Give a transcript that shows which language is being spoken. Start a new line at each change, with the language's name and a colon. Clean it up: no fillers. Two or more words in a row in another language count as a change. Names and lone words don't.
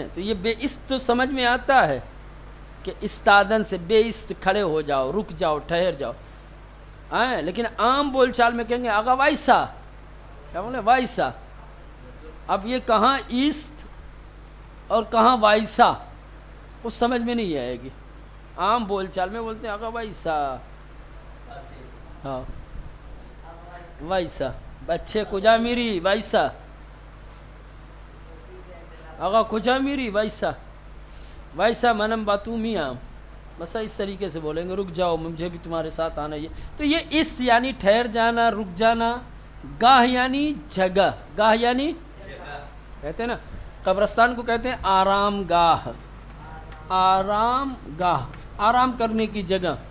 Urdu: تو یہ بیست تو سمجھ میں آتا ہے کہ استادن سے بیست، کھڑے ہو جاؤ، رک جاؤ، ٹھہر جاؤ، لیکن عام بول چال میں کہیں گے
Persian: آقا وائسا،
Urdu: کیا بولے؟ وائسا۔ اب یہ کہاں ایست اور کہاں وائسا کچھ سمجھ میں نہیں آئے گی۔ عام بول چال میں بولتے ہیں
Persian: آقا وائسا، ہاں وائسا، بچے کجا میری وائسا، آقا کجا میری وائسا، وائسا منم باتو میاں،
Urdu: بس اس طریقے سے بولیں گے، رک جاؤ مجھے بھی تمہارے ساتھ آنا ہے۔ تو یہ اس یعنی ٹھہر جانا، رک جانا، گاہ یعنی جگہ، گاہ یعنی کہتے ہیں نا قبرستان کو کہتے ہیں آرام گاہ، آرام گاہ، آرام کرنے کی جگہ۔